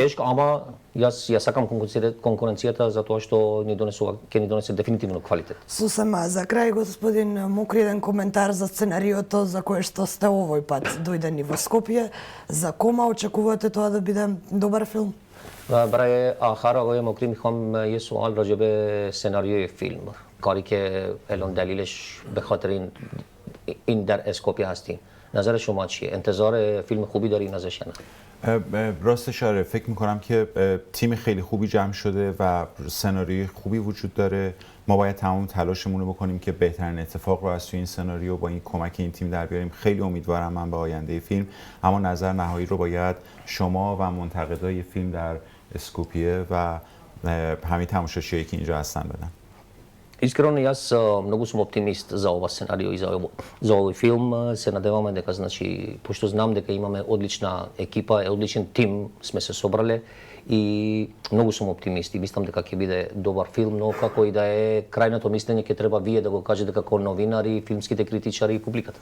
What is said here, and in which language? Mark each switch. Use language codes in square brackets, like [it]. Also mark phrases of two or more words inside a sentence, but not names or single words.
[mk] тешка, ама ја сакам конкуренцијата затоа што ќе ни донесе дефинитивно квалитет. Сосем за крај, господин Мокри, еден коментар за сценариото за кое што сте овој пат дојдени во Скопје. За Кома очекувате тоа да биде добар филм? [fa] برای آخر آقای مکری میخوام یه سوال راجع به سناریوی فیلم، کاری که الان دلیلش به خاطر این در اسکوپی هستیم. نظر شما چیه؟ انتظار فیلم خوبی دارین ازش یا نه؟ راستش آره، فکر میکنم که تیم خیلی خوبی جمع شده و سناریوی خوبی وجود داره. ما باید تمام تلاشمون رو بکنیم که بهترین اتفاق رو از توی این سناریو با این کمک این تیم در بیاریم. خیلی امیدوارم من به آینده فیلم، اما نظر نهایی رو باید شما و منتقدای فیلم در اسکوپیه و همین تماشاچیایی که اینجا هستن بدن. [mk] Искрено јас многу сум оптимист за ова сценарио и за овој филм. Се надеваме дека, значи, пошто знам дека имаме одлична екипа, одличен тим сме се собрале и многу сум оптимист и мислам дека ќе биде добар филм, но како и да е, крајното мислење ќе треба вие да го кажете како новинари, филмските критичари и публиката.